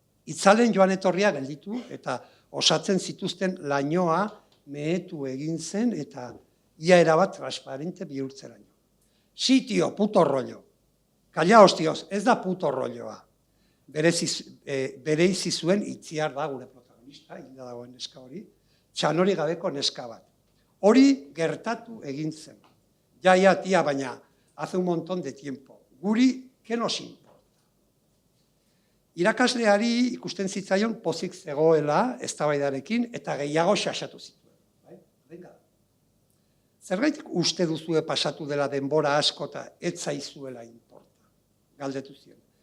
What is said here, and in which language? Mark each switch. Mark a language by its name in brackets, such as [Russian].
[Basque] Itzalen joan etorria gelditu eta osatzen zituzten lainoa mehetu egin zen eta ia erabat transparente bihurtzeraino. [Spanish] Si, tio, puto rollo. [Basque] Kallaos, tios, ez da puto rolloa. Bereizi zuen Itziar da gure protagonista, hilda dagoen neska hori, txanori gabeko neska bat. Hori gertatu egin zen. [Spanish] Ja, tia, [Basque] baina, [Spanish] hace un montón de tiempo. Guri, que nos importa? [Basque] Irakasleari ikusten zitzaion pozik zegoela eztabaidarekin eta gehiago xaxatu zituen. [Spanish] Venga. [Basque] Zergaitik uste duzue pasatu dela denbora asko eta ez zaizuela importa? Galdetu zion.